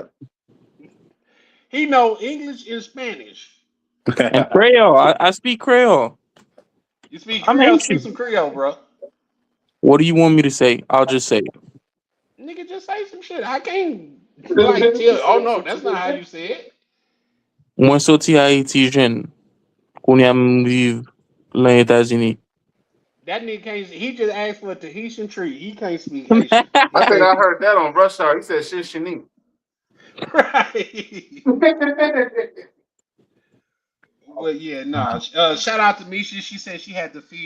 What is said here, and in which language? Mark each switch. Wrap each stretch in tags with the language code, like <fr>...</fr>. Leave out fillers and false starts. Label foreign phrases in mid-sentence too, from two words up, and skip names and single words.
<en>He know English and Spanish. And Creole. I speak Creole. You speak I'm Creole? Speak Haitian. some Creole, bro. What do you want me to say? I'll just say it. Nigga, just say some shit. I can't like tell. Oh no, that's not how you say it.</en> <ht>Mwen soti Haiti jen. Koun vive lan Etats-Unis.</ht> <en>That nigga can't. He just asked for a Tahitian treat. He can't speak Haitian. He I think can't I speak. heard that on Rush Hour. He said shit Shanique. Right. Well, yeah, nah. Shout out to Misha. She said she had to feed.</en>